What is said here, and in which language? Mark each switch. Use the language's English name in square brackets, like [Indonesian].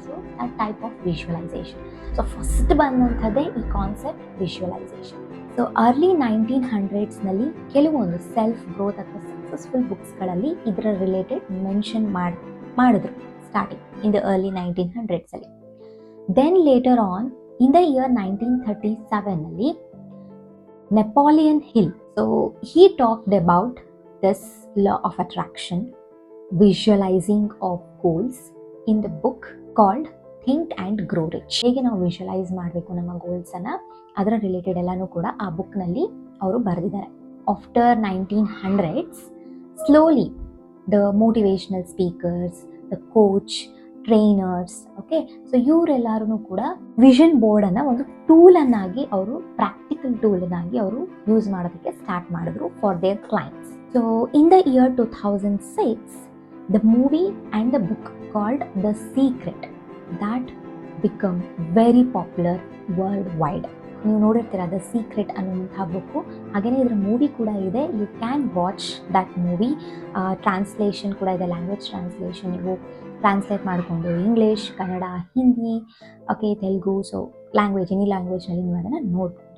[English] So that type of visualization. [Kannada] So first ಬಂದಂಥದ್ದೇ ಈ concept visualisation. So early 1900s ಕೆಲವೊಂದು self growth ಅಥವಾ successful ಬುಕ್ಸ್ಗಳಲ್ಲಿ ಇದರ related mention ಮಾಡಿದ್ರು [English] Starting in the early 1900s. Then later on in the year 1937 Napoleon Hill, so he talked about this law of attraction, visualizing of goals in the book called Think and Grow Rich. [Kannada] ಹೇಗೆ ನಾವು visualise ಮಾಡಬೇಕು ನಮ್ಮ ಗೋಲ್ಸನ್ನು, ಅದರ related ಎಲ್ಲನೂ ಕೂಡ ಆ ಬುಕ್ನಲ್ಲಿ ಅವರು ಬರೆದಿದ್ದಾರೆ. [English] after 1900s slowly the motivational speakers, the coach, trainers, [Kannada] okay, so ಇವರೆಲ್ಲರೂ ಕೂಡ ವಿಷನ್ ಬೋರ್ಡನ್ನು ಒಂದು ಟೂಲನ್ನಾಗಿ ಅವರು ಪ್ರಾಕ್ಟಿಕಲ್ ಟೂಲನ್ನಾಗಿ ಅವರು ಯೂಸ್ ಮಾಡೋದಕ್ಕೆ ಸ್ಟಾರ್ಟ್ ಮಾಡಿದ್ರು [English] For their clients. So in the year 2006, the movie and the book called The Secret that become very popular world wide. [Kannada] ನೀವು ನೋಡಿರ್ತೀರ ದ ಸೀಕ್ರೆಟ್ ಅನ್ನುವಂಥ ಬುಕ್ಕು, ಹಾಗೆಯೇ ಇದರ ಮೂವಿ ಕೂಡ ಇದೆ. [English] You can watch that movie. Translation [Kannada] ಕೂಡ ಇದೆ, [English] Language translation. [Kannada] ನೀವು ಟ್ರಾನ್ಸ್ಲೇಟ್ ಮಾಡಿಕೊಂಡು English, Kannada, Hindi, okay, Telugu, so language, any ಲ್ಯಾಂಗ್ವೇಜ್ನಲ್ಲಿ ನೀವು ಅದನ್ನು ನೋಡ್ಬೋದು.